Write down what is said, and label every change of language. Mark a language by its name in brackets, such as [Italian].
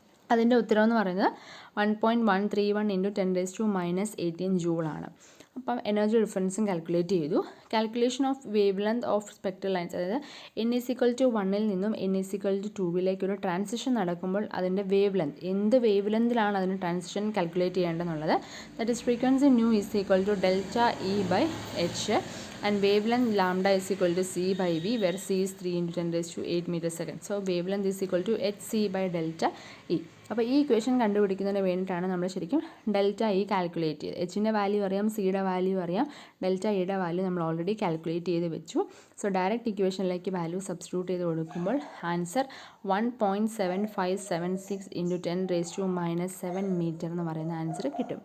[Malayalam] അതിൻ്റെ ഉത്തരം എന്ന് പറയുന്നത് 1.131 × 10⁻18 ജൂളാണ്. അപ്പം എനർജി ഡിഫറൻസും കാൽക്കുലേറ്റ് ചെയ്തു. [English] calculation of wavelength of spectral lines, [Malayalam] അതായത് n=1 നിന്നും n=2 ഒരു ട്രാൻസിഷൻ നടക്കുമ്പോൾ അതിൻ്റെ വേവ് ലെങ്ത്, എന്ത് വേവ് ലെങ്തിലാണ് അതിന് transition calculate ചെയ്യേണ്ടതെന്നുള്ളത്. [English] That is frequency ν ∆E/h and wavelength lambda c/v, where c is 3 × 10⁸ m/s. So wavelength is equal to hc/ΔE. [Malayalam] അപ്പോൾ ഈ equation കണ്ടുപിടിക്കുന്നതിന് വേണ്ടിയിട്ടാണ് നമ്മൾ ശരിക്കും ΔE കാൽക്കുലേറ്റ് ചെയ്തത്. എച്ചിൻ്റെ വാല്യൂ അറിയാം, സിയുടെ വാല്യൂ അറിയാം, ΔEയുടെ വാല്യൂ നമ്മൾ ഓൾറെഡി കാൽക്കുലേറ്റ് ചെയ്ത് വെച്ചു. സോ ഡയറക്റ്റ് ഇക്വേഷനിലേക്ക് വാല്യൂ സബ്സ്റ്റിറ്റ്യൂട്ട് ചെയ്ത് കൊടുക്കുമ്പോൾ ആൻസർ 1.7576 × 10⁻7 മീറ്റർ എന്ന് പറയുന്ന ആൻസർ കിട്ടും.